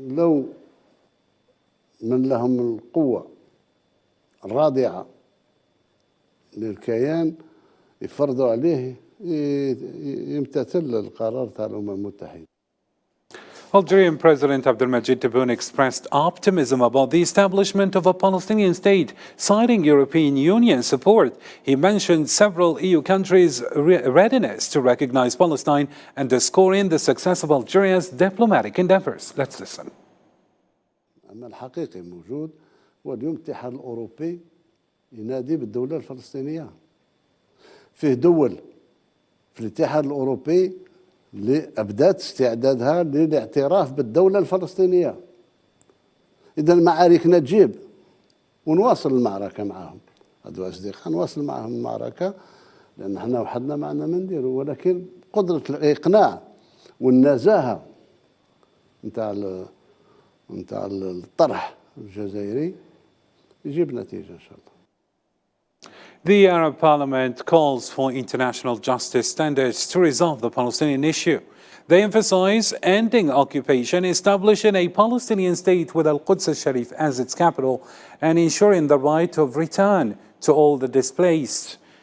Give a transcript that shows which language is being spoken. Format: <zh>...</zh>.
<ar>لو من لهم القوة الرادعة للكيان يفرضوا عليه يمتثل القرار تاع الأمم المتحدة.</ar> <en>Algerian President Abdelmadjid Tebboune expressed optimism about the establishment of a Palestinian state, citing European Union support. He mentioned several EU countries' readiness to recognize Palestine, underscoring the success of Algeria's diplomatic endeavors. Let's listen.</en> <ar>أما الحقيقي موجود هو اليوم الاتحاد الأوروبي ينادي بالدولة الفلسطينية. فيه دول في الاتحاد الأوروبي اللي أبدت استعدادها للاعتراف بالدولة الفلسطينية. إذا معاركنا تجيب ونواصل المعركة معهم، هذو أصدقاء نواصل معهم المعركة لأن احنا وحدنا معنا ما نديروا، ولكن قدرة الإقناع والنزاهة نتاع الطرح الجزائري يجيب نتيجة إن شاء الله.</ar> <en>The Arab Parliament calls for international justice standards to resolve the Palestinian issue. They emphasize ending occupation, establishing a Palestinian state with Al-Quds al-Sharif as its capital, and ensuring the right of return to all the displaced.</en>